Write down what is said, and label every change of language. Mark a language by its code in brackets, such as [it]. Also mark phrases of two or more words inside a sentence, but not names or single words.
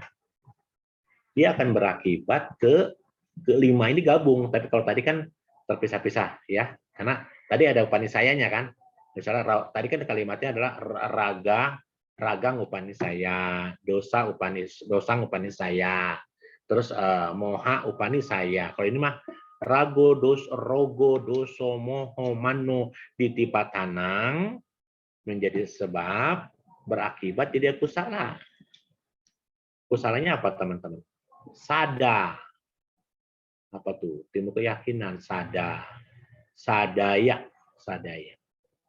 [id] Dia akan berakibat kelima ini gabung, tapi kalau tadi kan terpisah-pisah ya, karena tadi ada upanisayanya kan. Misalnya tadi kan kalimatnya adalah [pi] raga upanisaya, dosang upanisaya, [id] terus [pi] moha upanisaya. [id] Kalau ini mah [pi] rogo doso moho mano ditipatanang [id] menjadi sebab berakibat jadi kusala. Kusalanya apa teman-teman? Sada. Apa tuh? Timbul keyakinan, sadaya.